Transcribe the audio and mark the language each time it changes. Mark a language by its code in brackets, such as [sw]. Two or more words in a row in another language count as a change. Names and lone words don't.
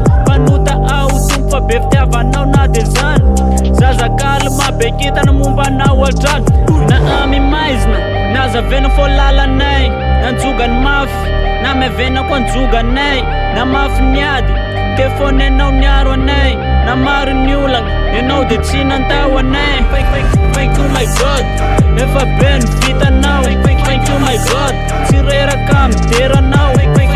[mg] Mpanota ao tompo fa be fitiavanao na de zany, zazakalma be kitana momba anao atrany. Na amimaizina nazavena fô lalanay, nanjogany mafy na mevena koa anjoganay. Na mafy niady telefôny anao niaro anay, na maro ny olagna enao de tsy nandao anay. [en] Thank you my God, [mg] efa be ny vitanao. [en] Thank you my God, [mg] tsy reraka mideranao.